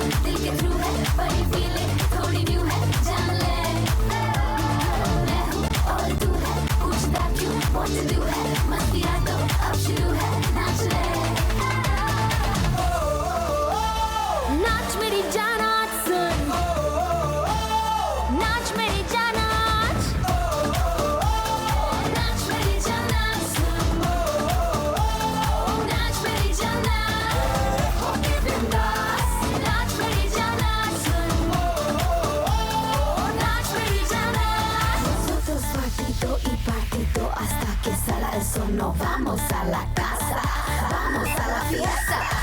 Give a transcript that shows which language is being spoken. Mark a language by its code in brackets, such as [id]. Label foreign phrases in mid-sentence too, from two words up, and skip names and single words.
[hi] दिल के थ्रू है बड़ी फीलिंग थोड़ी न्यू है जान ले मैं हूँ और तू है पूछता क्यों [en] what to do [hi] है मस्तियाँ तो अब शुरू है नाच ले नाच मेरी जान आज सुन नाच मेरी जान आज नाच मेरी जान आज सुन नाच मेरी जान आज होके बिंदास नाच मेरी जान आज सुन नाच मेरी जान आज [es] nosotros partido y partido hasta que sale el sol no vamos a la casa vamos a la fiesta